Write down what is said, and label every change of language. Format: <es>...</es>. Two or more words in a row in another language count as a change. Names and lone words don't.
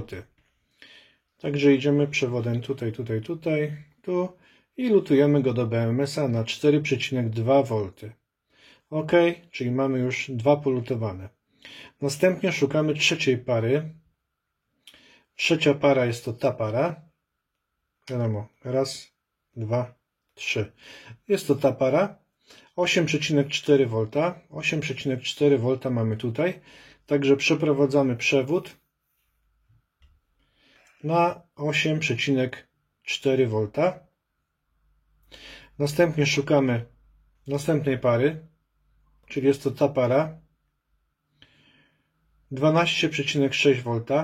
<pl>Także idziemy przewodem tutaj, tutaj, tutaj, tu i lutujemy go do BMS-a na 4,2 V. OK, czyli mamy już 2 polutowane. Następnie szukamy trzeciej pary. Trzecia para jest to ta para. Wiadomo, raz, dwa, trzy. Jest to ta para. 8,4 V. 8,4 V mamy tutaj. Także przeprowadzamy przewód na 8,4 V. Następnie szukamy następnej pary, czyli jest to ta para. 12,6 V.</pl>